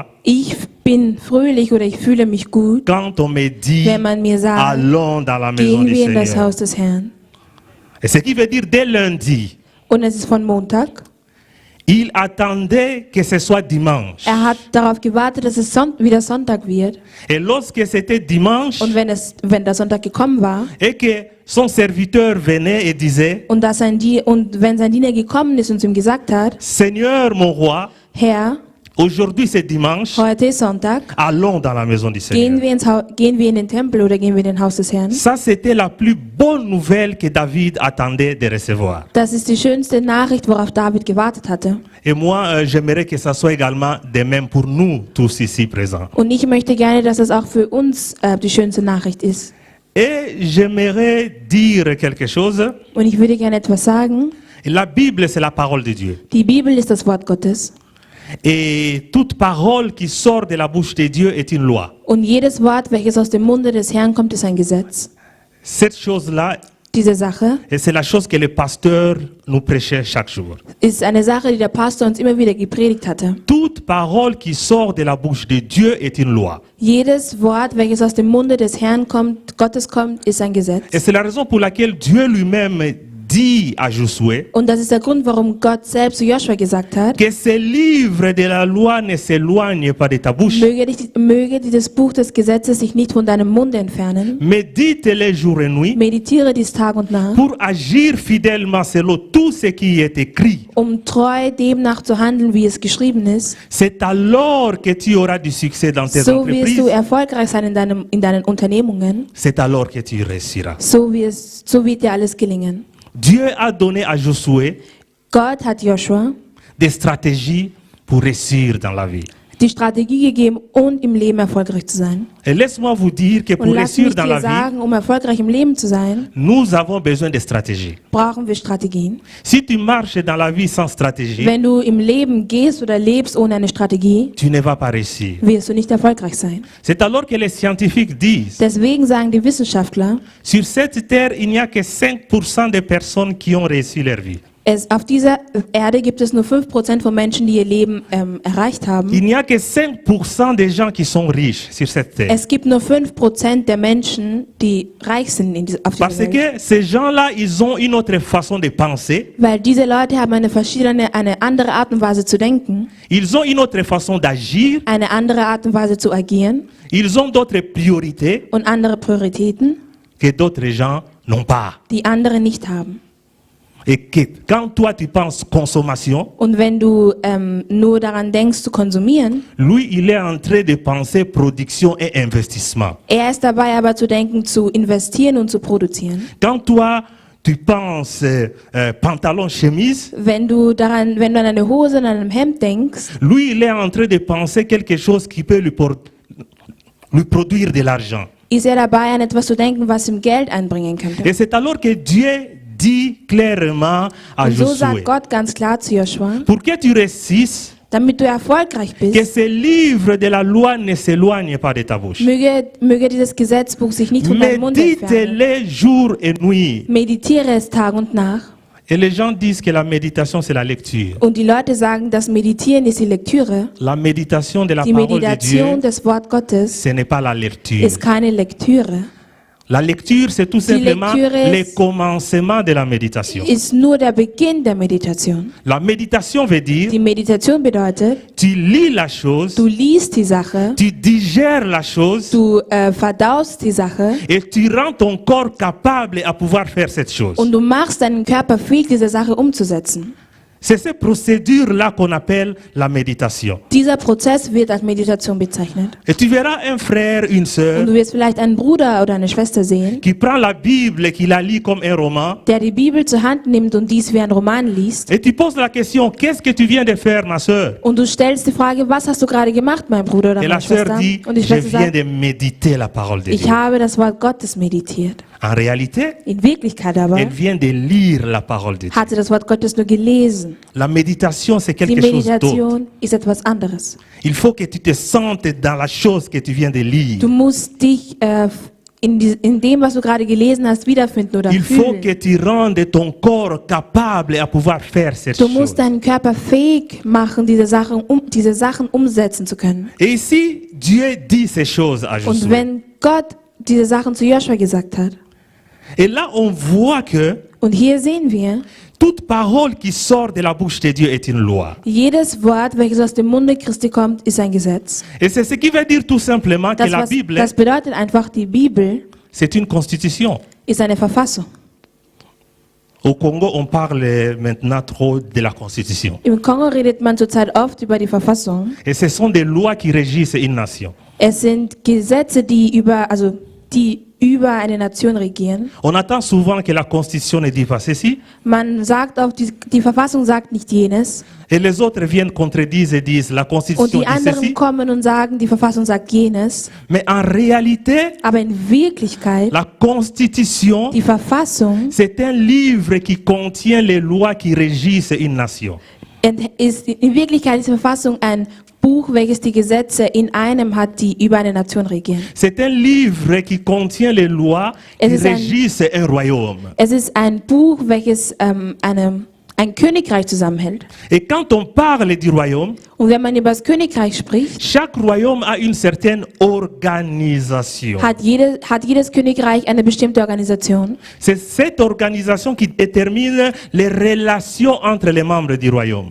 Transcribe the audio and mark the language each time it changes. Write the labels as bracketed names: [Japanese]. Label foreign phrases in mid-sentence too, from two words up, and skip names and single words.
[German] ich bin fröhlich oder ich fühle mich gut, [French] quand on me dit, [German] wenn man mir sagt, [French] allons dans la maison [German] gehen du wir in das [French] Seigneur. [German] Haus des Herrn. [French] Et ce qui veut dire dès lundi, [German] Und es ist von Montag. [French] il attendait que ce soit dimanche. [German] Er hat darauf gewartet, dass es wieder Sonntag wird. [French] Et lorsque c'était dimanche, [German] Und wenn der Sonntag gekommen war [French] et que son serviteur venait et disait, [German] und wenn sein Diener gekommen ist und zu ihm gesagt hat, [French] Seigneur mon roi, [German] Herr, [French] aujourd'hui c'est dimanche, [German] heute ist Sonntag, [French] allons dans la maison du [German] gehen [French] Seigneur. [German] gehen wir in den Tempel oder gehen wir in den Haus des Herrn? [French] Ça, c'était la plus bonne nouvelle que David attendait de recevoir. [German] Das ist die schönste Nachricht, worauf David gewartet hatte. [French] Et moi, j'aimerais que ça soit également de même pour nous tous ici présents. [German] Und ich möchte gerne, dass es auch für uns die schönste Nachricht ist. [French] Et j'aimerais dire quelque chose. [German] Und ich würde gerne etwas sagen. [French] La Bible, c'est la parole de Dieu. [German] Die Bibel ist das Wort Gottes. [French] Et toute parole qui sort de la bouche de Dieu est une loi. [German] Und jedes Wort, welches aus dem Munde des Herrn kommt, ist ein Gesetz. [French] Cette chose-là, [German] Diese Sache [French] et c'est la chose que le pasteur nous prêchait chaque jour. [German] ist eine Sache, die der Pastor uns immer wieder gepredigt hatte. [French] Toute parole qui sort de la bouche de Dieu est une loi. [German] Jedes Wort, welches aus dem Munde des Herrn kommt, Gottes kommt, ist ein Gesetz. [French] Et c'est la raison pour laquelle Dieu lui-même dit à Josué [German] Und das ist der Grund, warum Gott selbst zu Joshua gesagt hat, [French] que ce livre de la loi ne s'éloigne pas de ta bouche, [German] möge dieses Buch des Gesetzes sich nicht von deinem Munde entfernen. [French] médite-les jour et nuit [German] Meditiere dies Tag und Nacht, [French] pour agir fidèlement selon tout ce qui est écrit. [German] um treu demnach zu handeln, wie es geschrieben ist. [French] C'est alors que tu auras du succès dans tes [German] So wirst du [French] entreprises. [German] erfolgreich sein in deinen Unternehmungen. [French] C'est alors que tu réussiras. [German] So wird dir alles gelingen. [French] Dieu a donné à Josué [German] Gott hat Joshua [French] des stratégies pour réussir dans la vie. [German] die Strategie gegeben, um im Leben erfolgreich zu sein. [French] Et laisse-moi vous dire que pour [German] Und lass [French] réussir [German] mich [French] dans [German] dir [French] la vie, [German] sagen, um erfolgreich im Leben zu sein, [French] nous avons besoin de stratégies. [German] brauchen wir Strategien. [French] Si tu marches dans la vie sans stratégie, [German] Wenn du im Leben gehst oder lebst ohne eine Strategie, [French] tu ne vas pas réussir. [German] wirst du nicht erfolgreich sein. [French] C'est alors que les scientifiques disent, [German] Deswegen sagen die Wissenschaftler, [French] sur cette terre, il n'y a que 5% de personnes qui ont réussi leur vie. [German] auf dieser Erde gibt es nur 5% von Menschen, die ihr Leben erreicht haben. [French] Il n'y a que 5% des gens qui sont riches sur cette terre. [German] Es gibt nur 5% der Menschen, die reich sind auf dieser [French] Parce [German] Welt. [French] que ces gens-là, ils ont une autre façon de penser, [German] Weil diese Leute haben eine andere Art und Weise zu denken, [French] ils ont une autre façon d'agir, [German] eine andere Art und Weise zu agieren [French] ils ont d'autres priorités [German] und andere Prioritäten, [French] que d'autres gens n'ont pas. [German] die andere nicht haben. [French] Et que quand toi tu penses consommation, [German] Und wenn du nur daran denkst zu konsumieren, [French] lui il est en train de penser production et investissement. [German] er ist dabei aber zu denken, zu investieren und zu produzieren. [French] Quand toi tu penses pantalon, chemise, [German] Wenn du an eine Hose und an einem Hemd denkst, [French] lui il est en train de penser quelque chose qui peut lui produire de l'argent. [German] ist er dabei, an etwas zu denken, was ihm Geld einbringen könnte. [French] Et c'est alors que Dieu dit clairement à [German] Und so [French] Josué, [German] sagt Gott ganz klar zu Joshua, [French] pour que tu réussisses, [German] damit du erfolgreich [French] que [German] bist, [French] ce livre de la loi ne s'éloigne pas de ta bouche. [German] möge dieses Gesetzbuch sich nicht von deinem Mund entfernen. [French] Médite-les jour et nuit. [German] Meditiere es Tag und Nacht. [French] Et les gens disent que la méditation, c'est la lecture. [German] Und die Leute sagen, das Meditieren ist die Lektüre. [French] La méditation de la [German] Die [French] parole de [German] Meditation [French] Dieu, [German] des Wort Gottes [French] ce n'est pas la lecture. [German] ist keine Lektüre. [French] La lecture, c'est tout simplement lecture est- le commencement de la méditation. [German] Ist nur der Beginn der Meditation. [French] La méditation veut dire, [German] Die Meditation bedeutet, [French] tu lis la chose, [German] du liest die Sache, [French] tu digères la chose, [German] du verdaust die Sache [French] et tu rends ton corps capable à pouvoir faire cette chose. [German] und du machst deinen Körper fähig, diese Sache umzusetzen. [French] C'est cette procédure-là qu'on appelle la méditation. [German] Dieser Prozess wird als Meditation bezeichnet. [French] Et tu verras un frère, une sœur, [German] Und du wirst vielleicht einen Bruder oder eine Schwester sehen, [French] qui prend la Bible et qui la lit comme un roman. [German] der die Bibel zur Hand nimmt und dies wie ein Roman liest. [French] Et tu poses la question, qu'est-ce que tu viens de faire, ma sœur? [German] Und du stellst die Frage, was hast du gerade gemacht, mein Bruder oder [French] Et [German] meine [French] la sœur [German] Schwester? [French] dit, [German] Und die [French] je [German] Schwester [French] viens [German] sagt, [French] de méditer la parole de [German] ich [French] Dieu. [German] habe das Wort Gottes meditiert. [French] En réalité, [German] In Wirklichkeit aber [French] elle vient de lire la parole de Dieu. [German] hat sie das Wort Gottes nur gelesen. [French] La méditation, c'est [German] Die [French] quelque chose d'autre. [German] Meditation ist etwas anderes. [French] Il faut que tu te sentes dans la chose que tu viens de lire. [German] Du musst dich in dem, was du gerade gelesen hast, wiederfinden oder [French] Il faut [German] fühlen. [French] que tu rendes ton corps capable à pouvoir faire cette [German] Du [French] chose. [German] musst deinen Körper fähig machen, diese Sachen umsetzen zu können. [French] Et ici, Dieu dit ces choses à [German] Und [French] Josué. [German] wenn Gott diese Sachen zu Joshua gesagt hat, [French] Et là, on voit que [German] und hier sehen wir, [French] toute parole qui sort de la bouche de Dieu est une loi. [German] jedes Wort, welches aus dem Munde Christi kommt, ist ein Gesetz. [French] Et c'est ce qui veut dire tout simplement que la Bible, [German] Das bedeutet einfach, die Bibel [French] c'est une constitution. [German] ist eine Verfassung. [French] Au Congo, on parle maintenant trop de la constitution. [German] Im Kongo redet man zurzeit oft über die Verfassung. [French] Et ce sont des lois qui régissent une nation. [German] Es sind Gesetze, die über eine Nation regieren. [French] On entend souvent que la Constitution ne dit pas ceci, [German] Man sagt auch, die Verfassung sagt nicht jenes. [French] et les autres viennent contredire et disent la [German] Und [French] Constitution [German] die [French] dit [German] anderen [French] ceci. [German] kommen und sagen, die Verfassung sagt jenes. [French] Mais en réalité, [German] Aber in Wirklichkeit, [French] la Constitution, [German] die Verfassung [French] c'est un livre qui contient les lois qui régissent une nation. [German] ist in Wirklichkeit ist die Verfassung ein Buch, welches die Gesetze in einem hat, die über eine Nation regieren. [French] C'est un livre qui contient les lois [German] Es [French] qui [German] ist ein- [French] régissent un royaume. [German] Es ist ein Buch, welches ein Königreich zusammenhält. [French] Et quand on parle du royaume, [German] Und wenn man über das Königreich spricht, [French] chaque royaume a une certaine organisation. [German] hat jedes Königreich eine bestimmte Organisation. [French] C'est cette organisation qui détermine les relations entre les membres du royaume.